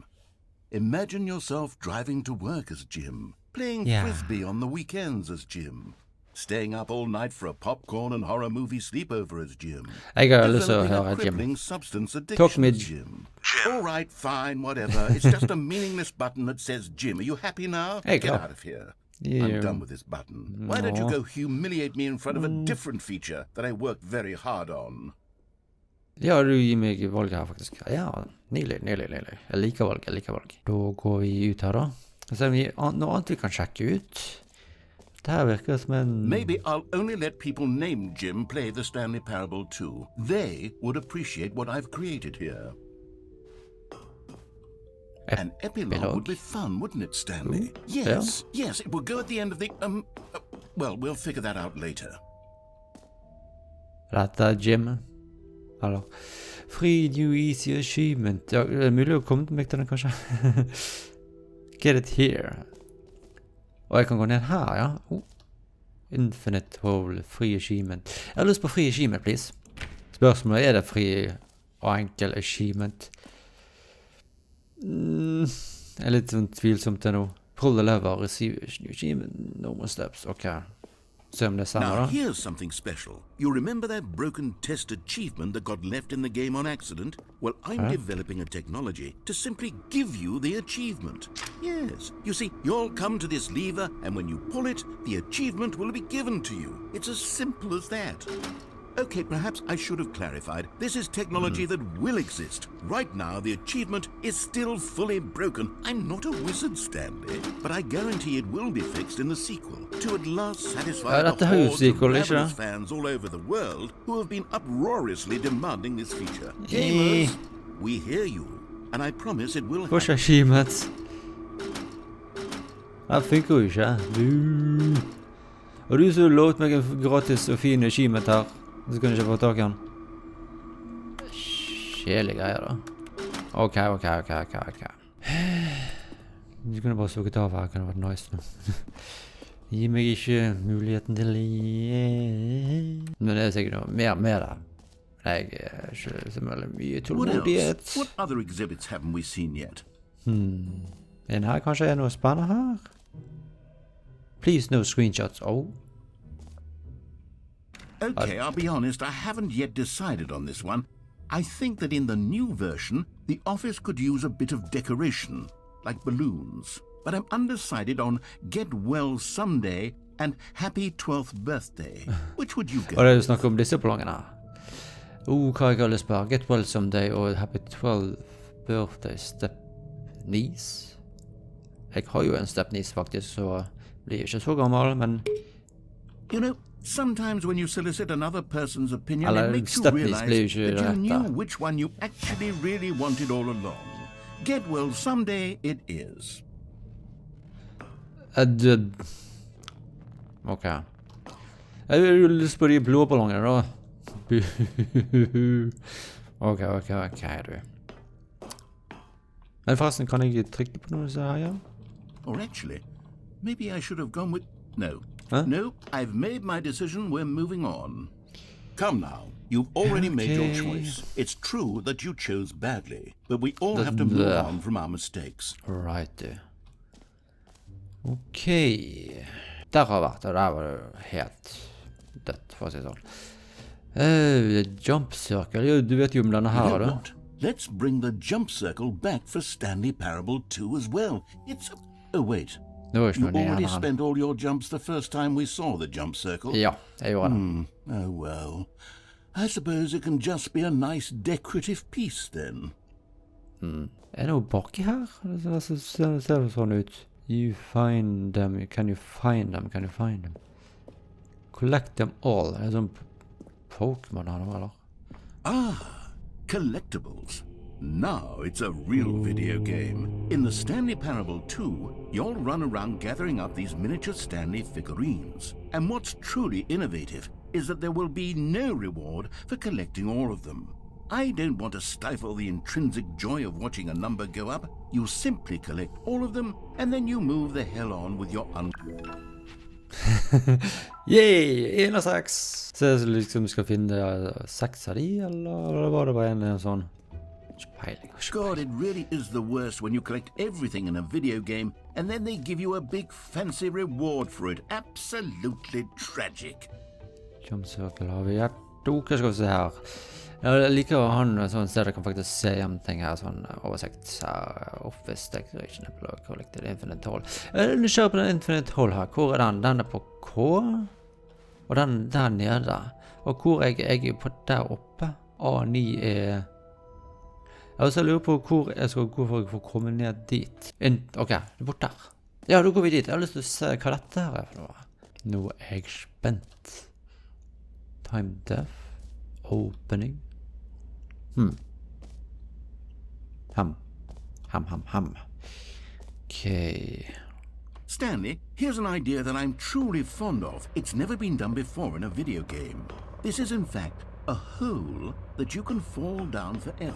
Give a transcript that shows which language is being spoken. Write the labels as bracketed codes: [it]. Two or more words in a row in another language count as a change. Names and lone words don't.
[en] Imagine yourself driving to work as Jim, playing frisbee on the weekends as Jim, staying up all night for a popcorn and horror movie sleepover as Jim, developing a crippling substance addiction as Jim. All right, fine, whatever. It's just a meaningless button that says Jim. Are you happy now? Get out of here. I'm done with this button. Why don't you go humiliate me in front of a different feature that I worked very hard on? [no] Ja, du gir meg valg her faktisk. Ja, nydelig. Jeg liker valg. Da går vi ut her da. Så er det noe annet vi kan sjekke ut. Det her virker som en... [en] Maybe I'll only let people named Jim play the Stanley Parable too. They would appreciate what I've created here. An epilogue would be fun, wouldn't it, Stanley? Yes, it would go at the end of the... well, we'll figure that out later. [no] Dette Jim. Eller... [en] Free new easy achievement. [no] Ja, det er mulig å komme til meg til den, kanskje. [en] Get it here. [no] Og jeg kan gå ned her, ja. [en] Infinite hole, free achievement. [no] Jeg har lyst på [en] free achievement, please. [no] Spørsmålet er det free og enkel achievement. Jeg er litt sånn tvilsomt til nå. [en] Pull the lever, receive achievement, normal steps. [no] Ok. Se om det stemmer da. [en] Now here's something special. You remember that broken test achievement that got left in the game on accident? Well, I'm developing a technology to simply give you the achievement. Yes. You see, you'll come to this lever, and when you pull it, the achievement will be given to you. It's as simple as that. Okay, perhaps I should have clarified. This is technology that will exist. Right now, the achievement is still fully broken. I'm not a wizard, Stanley, but I guarantee it will be fixed in the sequel to at last satisfy the hordes of ravenous fans all over the world who have been uproariously demanding this feature. Gamers, we hear you, and I promise it will happen. Achievements. [no] Det funker jo ikke. Og du så lovt meg en gratis og fin achievement her. Så kan du ikke få tak i den. Kjedelige greier da. Ok. Du kunne bare sukket av her, det kunne vært nice nå. Gi meg ikke muligheten til Men det er sikkert noe mer med det. Jeg er ikke så mye tålmodighet. [en] What other exhibits haven't we seen yet? [no] En her kanskje er noe spennende her. [en] Please no screenshots. Okay, I'll be honest, I haven't yet decided on this one. I think that in the new version, the office could use a bit of decoration, like balloons. But I'm undecided on Get Well Someday and Happy 12th Birthday. Which would you go? [no] Og det er jo snakk om disse ballongene. Hva jeg har lyst på? Get Well Someday og Happy 12th Birthday Step Niece. Jeg har jo en [en] step niece [no] faktisk, så blir ikke så gammel, men... [en] You know, sometimes when you solicit another person's opinion, it makes you realize that you knew which one you actually really wanted all along. Get well someday it is. Ok. [no] Jeg har jo lyst på de blå ballongene da. Ok, du. Men forresten, kan jeg trykke på noe så her, ja? [en] Or actually, maybe I should have gone with... No. No, I've made my decision. We're moving on. Come now. You've already made your choice. It's true that you chose badly, but we all have to move on from our mistakes. Right. Ok. [no] Der har vært, og der var det helt dødt, for å si sånn. [en] Jump circle, [no] du vet jo om denne her, da. [en] Let's bring the jump circle back for Stanley Parable 2 as well. It's... Oh, wait. You already spent all your jumps the first time we saw the jump circle. [no] Ja, jeg gjorde det. [en] Oh, well. I suppose it can just be a nice decorative piece, then. [no] Er det noe baki her? Det ser sånn ut. [en] You find them, can you find them, can you find them? Collect them all. [no] Er det sånn Pokémon her nå, eller? [en] Ah, collectibles. Now it's a real video game. In the Stanley Parable 2, you'll run around gathering up these miniature Stanley figurines. And what's truly innovative is that there will be no reward for collecting all of them. I don't want to stifle the intrinsic joy of watching a number go up. You simply collect all of them, and then you move the hell on with your [no] Yay! 1 av 6! Så jeg liksom skal finne 6 av de, eller var det bare en sånn? [en] God, it really is the worst when you collect everything in a video game, and then they give you a big fancy reward for it. Absolutely tragic. [no] Jump-circle har vi hva skal vi se her? Jeg liker å ha en sånn sted jeg kan faktisk se hjem ting her, sånn oversikt her, [en] Office Decoration, Collected Infinite Hall. [no] Jeg kjører på den Infinite Hall her, hvor er den? Den er på K, og den der nede, og hvor jeg er på der oppe, A9 er... Jeg også lurer på hvor jeg skal gå for å komme ned dit. Ok, det er bort der. Ja, da går vi dit. Jeg har lyst til å se hva dette her er for noe. Nå er jeg spent. Time def. [en] Opening. Ham. Okay. Stanley, here's an idea that I'm truly fond of. It's never been done before in a video game. This is in fact a hole that you can fall down forever.